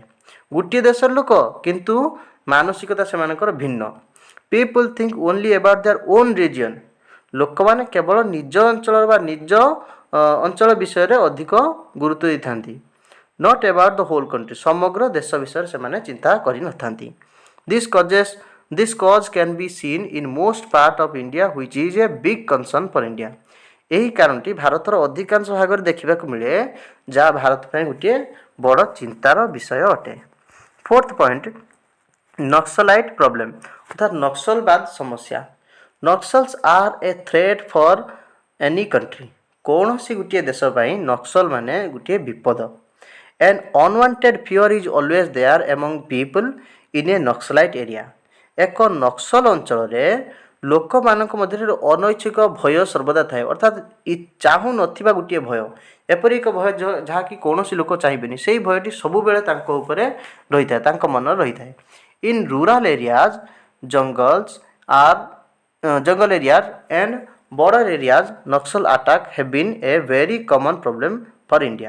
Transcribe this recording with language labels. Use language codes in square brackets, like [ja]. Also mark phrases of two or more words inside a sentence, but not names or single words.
[or] ଗୋଟିଏ ଦେଶର ଲୋକ କିନ୍ତୁ ମାନସିକତା ସେମାନଙ୍କର ଭିନ୍ନ। [en] people think only about their own region. [or] ଲୋକମାନେ କେବଳ ନିଜ ଅଞ୍ଚଳ ବା ନିଜ ଅଞ୍ଚଳ ବିଷୟରେ ଅଧିକ ଗୁରୁତ୍ୱ ଦେଇଥାନ୍ତି। [en] not about the whole country. [or] ସମଗ୍ର ଦେଶ ବିଷୟରେ ସେମାନେ ଚିନ୍ତା କରିନଥାନ୍ତି। [en] This cause can be seen in most part of India which is a big concern for India। [or] ଏହି କାରଣଟି ଭାରତର ଅଧିକାଂଶ ଭାଗରେ ଦେଖିବାକୁ ମିଳେ, ଯାହା ଭାରତ ପାଇଁ ଗୋଟିଏ ବଡ଼ ଚିନ୍ତାର ବିଷୟ ଅଟେ। [en] fourth point Naxalite problem [or] ଅର୍ଥାତ୍ ନକ୍ସଲବାଦ ସମସ୍ୟା। [en] Naxals are a threat for any country. [or] କୌଣସି ଗୋଟିଏ ଦେଶ ପାଇଁ ନକ୍ସଲ ମାନେ ଗୋଟିଏ ବିପଦ। [en] An unwanted fear is always there among people in a Naxalite area। [or] ଏକ ନକ୍ସଲ ଅଞ୍ଚଳରେ ଲୋକମାନଙ୍କ ମଧ୍ୟରେ ଅନୈଚ୍ଛିକ ଭୟ ସର୍ବଦା ଥାଏ, ଅର୍ଥାତ୍ ଚାହୁଁନଥିବା ଗୋଟିଏ ଭୟ, ଏପରି ଏକ ଭୟ ଯାହାକି କୌଣସି ଲୋକ ଚାହିଁବେନି, ସେହି ଭୟଟି ସବୁବେଳେ ତାଙ୍କ ଉପରେ ରହିଥାଏ, ତାଙ୍କ ମନରେ ରହିଥାଏ। [en] in rural areas jungle areas and border areas Naxal attack have been a very common problem for India.